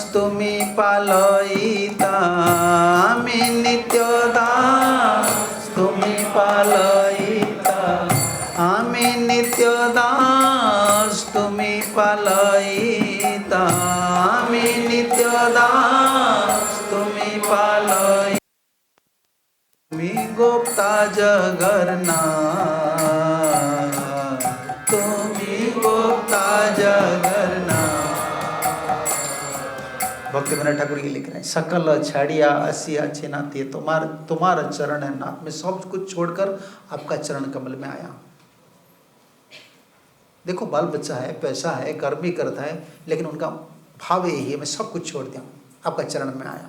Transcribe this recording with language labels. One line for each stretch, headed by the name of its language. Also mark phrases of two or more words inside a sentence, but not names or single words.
Bangla: তুমি পালয়িতা, আমি নিত্য দাস তুমি পালয়িতা, আমি নিত্য দাস তুমি পালয়িতা, আমি নিত্য দাস তুমি পালয়িতা, তুমি গোপ্তা জগন্নাথ, তুমি গোপ্তা জগন্নাথ।
Hindi: भक्ति विनोद ठाकुर जी लिख रहे हैं,
Bangla: সকল ছাড়িয়া আসিয়া আছে নাথ,
Hindi: ये तुम्हारा चरण है नाथ, मैं सब कुछ छोड़कर आपका चरण कमल में आया हूँ। देखो बाल बच्चा है, पैसा है, कर्म भी करता है, लेकिन उनका भाव यही है, मैं सब कुछ छोड़ दिया हूँ, आपका चरण में आया।